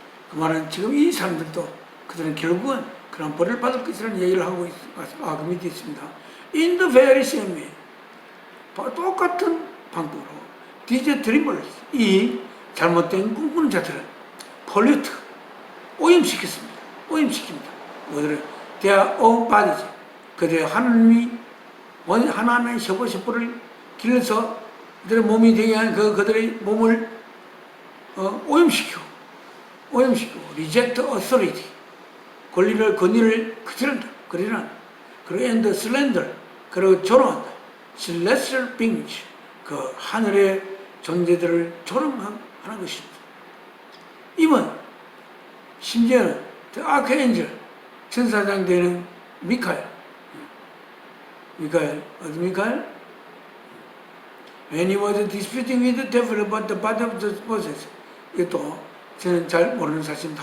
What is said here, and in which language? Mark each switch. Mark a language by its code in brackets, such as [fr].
[ko] 그 말은 지금 이 사람들도 그들은 결국은 그런 벌을 받을 것이라는 얘기를 하고 그 밑에 있습니다. [en] In the very same way [ko] 똑같은 방법으로 [en] these dreamers [ko] 이 잘못된 꿈꾸는 자들은 [en] pollute [ko] 오염시켰습니다. 오염시킵니다. 뭐들은 [en] their own bodies [ko] 그들의 하나님의 셔포를 길러서 그들의 몸이 되게 한 그들의 몸을 오염시키고 [en] reject authority [ko] 권위를 거절한다. 그리고 [en] and slander [ko] 그리고 조롱한다. [en] celestial beings [ko] 그 하늘의 존재들을 조롱하는 것입니다. 이번 심지어는 [en] the archangel [ko] 천사장 되는 미카엘 어디 미카엘? [en] When he was disputing with the devil about the body of the Moses [ko] 이것도 저는 잘 모르는 사실입니다.